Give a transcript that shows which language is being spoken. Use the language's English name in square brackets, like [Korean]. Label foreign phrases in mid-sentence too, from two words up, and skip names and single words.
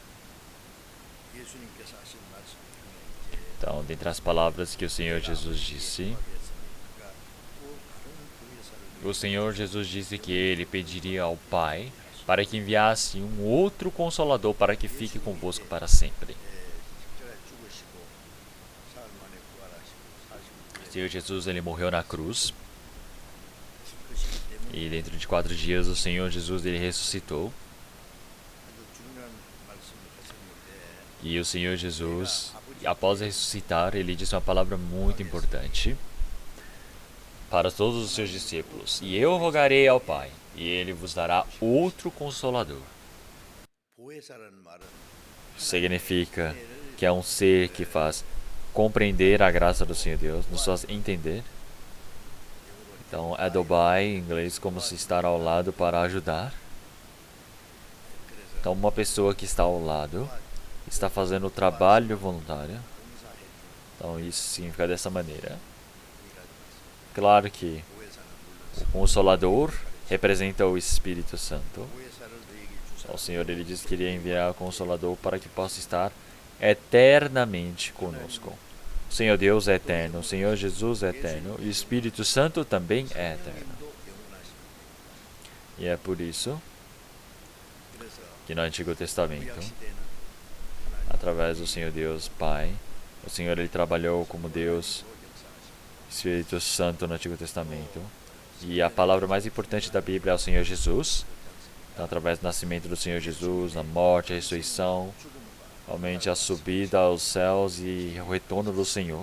[Portuguese] Então, dentre as palavras que o Senhor Jesus disse, o Senhor Jesus disse que ele pediria ao Pai para que enviasse um outro Consolador para que fique convosco para sempre. O Senhor Jesus ele morreu na cruz E dentro de 4 dias o Senhor Jesus ele ressuscitou. [Korean] 아주 중요한 말씀을 하셨는데 [Portuguese] E o Senhor Jesus, após ressuscitar, ele disse uma palavra muito importante para todos os seus discípulos. E eu rogarei ao Pai, e ele vos dará outro consolador. [Korean] 보혜사라는 말은 [Portuguese] Significa que é um ser que faz compreender a graça do Senhor Deus, nos faz entender. Então, Adobai, em inglês, como se estar ao lado para ajudar. Então, uma pessoa que está ao lado está fazendo o trabalho voluntário. Então, isso significa dessa maneira. Claro que o Consolador representa o Espírito Santo. [Korean] 보혜사를 너에게 주사 [Portuguese] O Senhor ele disse que iria enviar o Consolador para que possa estar eternamente conosco. O Senhor Deus é eterno, o Senhor Jesus é eterno e o Espírito Santo também é eterno. [Korean] 도 영원하십니다. [Portuguese] E é por isso [Korean] 그래서 [Portuguese] que no Antigo Testamento, [Korean] 구약 시대는 하나님 [Portuguese] através do Senhor Deus Pai, o Senhor ele trabalhou como Deus [Korean] 역사하십니다. [Portuguese] Espírito Santo no Antigo Testamento. E a palavra mais importante da Bíblia é o Senhor Jesus. Então, através do nascimento do Senhor Jesus, a morte, a ressurreição, realmente a subida aos céus e o retorno do Senhor.